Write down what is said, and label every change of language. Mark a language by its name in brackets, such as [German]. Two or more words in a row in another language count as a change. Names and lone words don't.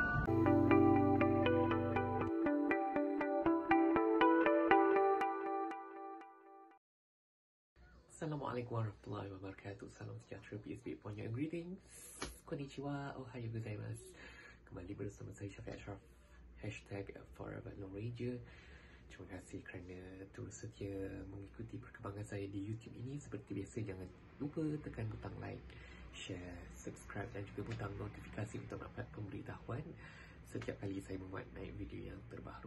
[Arabic] السلام عليكم ورحمة الله وبركاته. [Malay] Salam sejahtera, [English] peace be upon you and greetings. [Japanese] こんにちは、おはようございます. [Malay] Kembali bersama saya Syafiq Ashraf. Hashtag Forever No Ranger. Terima kasih kerana terus setia mengikuti perkembangan saya di YouTube ini. Seperti biasa, jangan lupa tekan butang [English] like, share, subscribe [Malay] dan juga butang notifikasi untuk dapat pemberitahuan setiap kali saya membuat naik video yang terbaru.